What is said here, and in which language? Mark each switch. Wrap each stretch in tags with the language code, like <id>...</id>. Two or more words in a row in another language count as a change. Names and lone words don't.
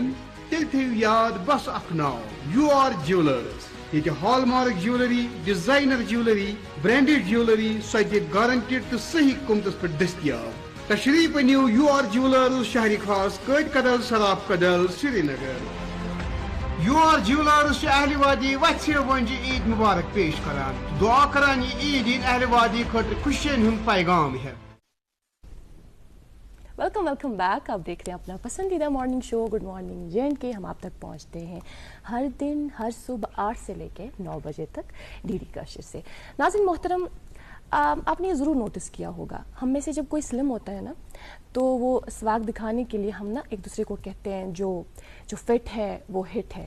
<ks>तेल थेव याद बस अख नाव UR ज्वेलर्स। ये</ks> <en>hallmark jewellery, designer jewellery, branded jewellery</en> <ks>सत्य गारंटेड तो सही कीमतस पर दस्तियाब। तशरीफ अनियो UR ज्वेलर्स, शहरी खास कद कदल सराफ कदल श्रीनगर। UR ज्वेलर्स अहल वादी वत्से वंज ईद मुबारक पेश करान। दुआ करान ये ईद इन अहल वादी खतर खुशियन हुंद पैगाम है।</ks> <en>welcome back.</en> <hi>आप देख रहे हैं अपना पसंदीदा</hi> <en>morning show</en> <hi>गुड मॉर्निंग J&K। हम आप तक पहुंचते हैं हर दिन हर सुबह 8 से लेकर 9 बजे तक DD कशिश से। नाज़रीन मोहतरम, आपने ये ज़रूर नोटिस किया होगा, हम में से जब कोई स्लिम होता है ना, तो वो स्वाग दिखाने के लिए हम ना एक दूसरे को कहते हैं जो फिट है वो हिट है।</hi>